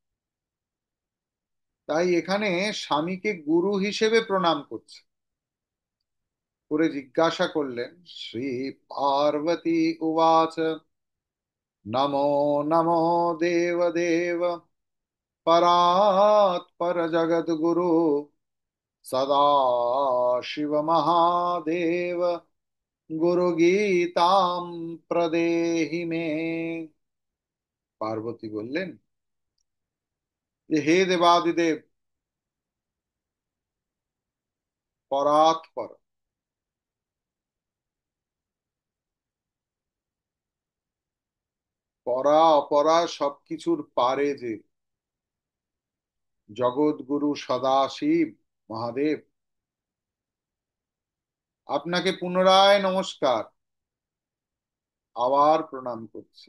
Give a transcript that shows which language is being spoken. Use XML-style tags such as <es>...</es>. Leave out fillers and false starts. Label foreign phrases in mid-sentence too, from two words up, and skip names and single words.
<bn>তাই এখানে স্বামীকে গুরু হিসেবে প্রণাম করছে। করে জিজ্ঞাসা করলেন,</bn> <sa>শ্রী পার্বতী উবাচ নমো নমো দেব দেব পরাৎपर जगद्गुरु सदा शिव महादेव गुरु गीताम प्रदेहि मे।</sa> <bn>পার্বতী বললেন যে হে দেবাদিদেব, পরাৎপর, পরা অপরা সবকিছুর পারে যে জগৎগুরু সদাশিব মহাদেব, আপনাকে পুনরায় নমস্কার, আবার প্রণাম করছি।</bn>